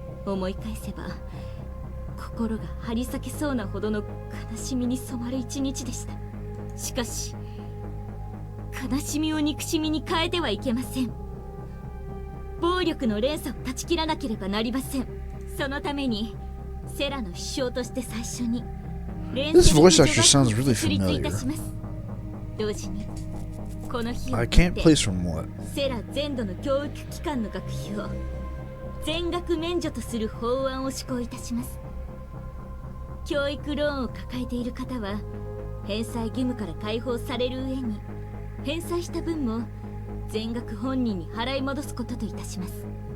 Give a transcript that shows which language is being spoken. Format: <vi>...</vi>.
<ja>思い返せば心が張り裂けそうなほどの悲しみに染まる一日でした。しかし悲しみを憎しみに変えてはいけません。暴力の連鎖を断ち切らなければなりません。そのためにセラの首相として最初に</ja> <en>This voice actor sounds really familiar.</en> <ja>同時にこの日を</ja> <en>I</en> <ja>もって</ja> <en>can't place from what?</en> <ja>セラ全土の教育機関の学費を全額免除とする法案を施行いたします。教育ローンを抱えている方は返済義務から解放される上に、返済した分も全額本人に払い戻すことといたします。</ja>